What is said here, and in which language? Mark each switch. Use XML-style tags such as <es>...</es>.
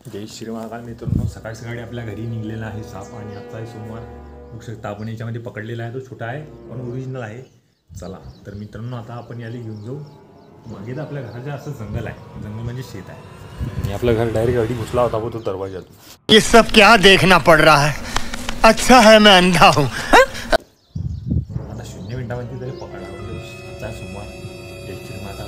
<mr>जय श्री महाकाल मित्रांनो, सकाळी सकाळी आपल्या घरी निघलेला आहे साप. आणि आजचा आहे सोमवार. बघू शकता आपण याच्यामध्ये पकडलेला आहे. तो छोटा आहे पण ओरिजिनल आहे. चला तर मित्रांनो आता आपण याला घेऊन जाऊ. मागे तर आपल्या घराच्या असं जंगल आहे. जंगल म्हणजे शेत आहे. आणि आपलं घर डायरेक्ट अडी घुसला होता</mr> <hi>वो तो</hi> <mr>दरवाजातून.</mr> <hi>ये सब क्या देखना पड़ रहा है. अच्छा है मैं अंधा हूँ.</hi> <mr>आता 0 मिनिटामध्ये तरी पकडा. आजचा सोमवार जय श्री महाकाल.</mr>